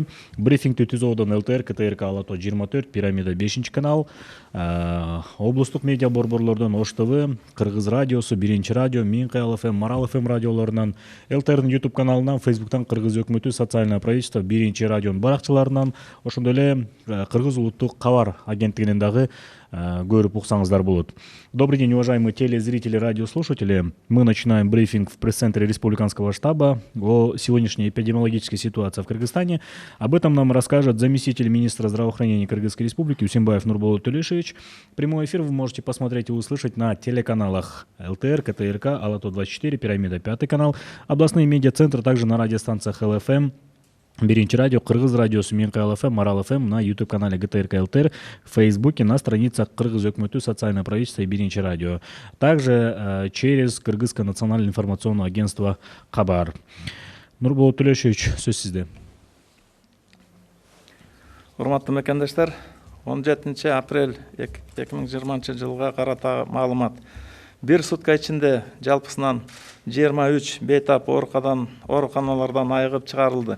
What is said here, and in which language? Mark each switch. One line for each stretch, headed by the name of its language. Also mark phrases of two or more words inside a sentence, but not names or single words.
Kyrgyz: Брифингти түзүүдөн ЛТР, КТРК Ала-Тоо 24, Пирамида 5-канал, облустук медиа борборлордон Ош ТВ, Кыргыз радиосу, Биринчи радио, Минкаял ФМ, Марал ФМ радиолорунан, ЛТРдын YouTube каналынан, Фейсбуктан Кыргыз өкмөтү
Russian: социальное правительство,
Kyrgyz: Биринчи радионун баракчаларынан, ошондой эле Кыргыз улуттук кабар агенттигинен дагы көрүп уксаңыздар болот.
Russian: Добрый день, уважаемые телезрители, радиослушатели. Мы начинаем брифинг в пресс-центре Республиканского штаба о сегодняшней эпидемиологической ситуации в Кыргызстане. Об этом нам расскажет заместитель министра здравоохранения Кыргызской Республики Үсүнбаев Нурболот Төлөшевич. Прямой эфир вы можете посмотреть и услышать на телеканалах ЛТР, КТРК, Ала-Тоо 24, Пирамида 5 канал, областные медиацентры, также на радиостанциях ЛФМ, Биринчи радио, Кыргыз радиосу, Минкаял ФМ, Марал ФМ, на YouTube-канале ГТРК ЛТР, в Фейсбуке, на страницах Кыргыз өкмөтү, социальное правительство и Биринчи радио. Также через Кыргызское национальное информационное агентство Кабар.
Kyrgyz: Нурболот Төлөшевич, сөз сизде. Урматтуу мекендештер, 17 апрель 2020 жылга карата маалымат. Бир сутка ичинде жалпысынан 23 бейтап ооруканалардан айыгып чыгарылды.